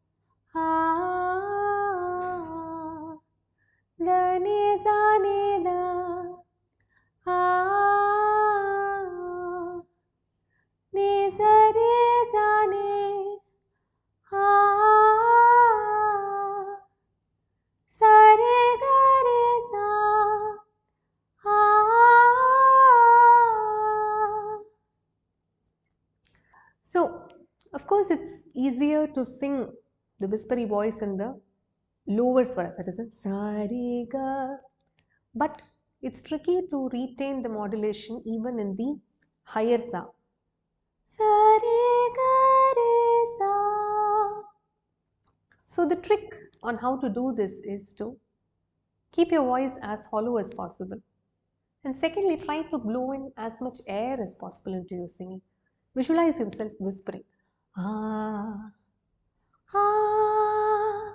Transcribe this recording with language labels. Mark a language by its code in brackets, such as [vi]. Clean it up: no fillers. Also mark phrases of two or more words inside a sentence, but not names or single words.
[en] Ah, da ni sa ni da. Ah, ni sa re sa ni. Ah, sa re ga re sa. Ah. So, of course, it's easier to sing the whispery voice in the lower swaras, that is a sa re ga. But it's tricky to retain the modulation even in the higher sa. Sa re ga re sa. So the trick on how to do this is to keep your voice as hollow as possible. And secondly, try to blow in as much air as possible into your singing. Visualize yourself whispering. Ah, ah.